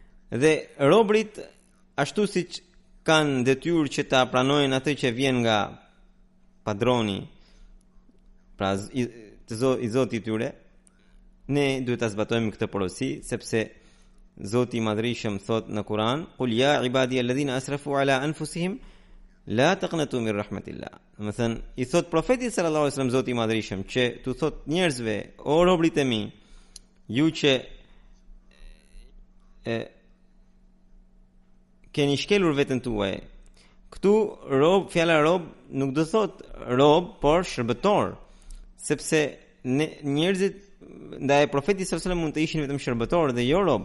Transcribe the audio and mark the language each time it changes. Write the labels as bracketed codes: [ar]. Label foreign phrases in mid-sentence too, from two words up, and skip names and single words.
[sq] Dhe robrit, ashtu siç kanë detyrë që ta pranojnë atë që vjen nga padroni, pra i Zotit i tyre, ne duhet ta zbatojmë këtë porosi, sepse Zoti i Madhërisëm thot në Kur'an: [ar] "قل يا عبادي الذين أسرفوا على أنفسهم لا تقنطوا من رحمة الله." [sq] Do thënë, i thot profetit [ar] صلى الله عليه وسلم [sq] Zoti i Madhërisëm që tu thot njerëzve, o robrit e mi, ju që keni shkelur veten tuaj. Këtu rob, fjala rob nuk do thot rob, por shërbëtor, sepse njerëzit ndaj profetit [ar] صلى الله عليه وسلم [sq] mund të ishin vetëm shërbëtor dhe jo rob.